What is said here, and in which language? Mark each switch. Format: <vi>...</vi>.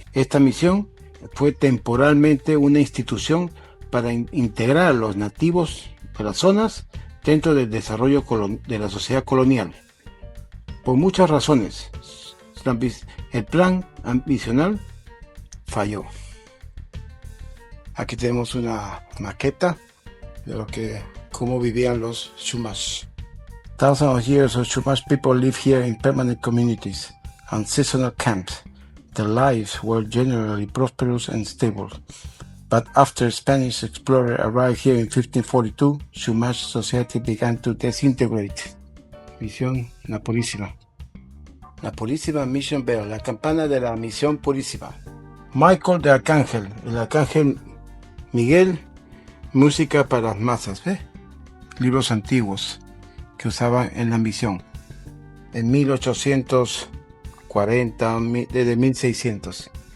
<es>Esta misión fue temporalmente una institución para integrar a los nativos de las zonas dentro del desarrollo de la sociedad colonial. Por muchas razones, el plan misional falló. Aquí tenemos una maqueta de cómo vivían los Chumash.</es> <en>Thousands of years of Chumash people live here in permanent communities and seasonal camps. Their lives were generally prosperous and stable. But after Spanish explorers arrived here in 1542, Chumash society began to disintegrate.</en> <es>Misión La Purísima. La Purísima Mission Bell, la campana de la Misión Purísima. Michael de Arcángel, el Arcángel Miguel, música para las masas, ¿ves? Libros antiguos que usaban en la misión. En 1840, desde 1600.</es>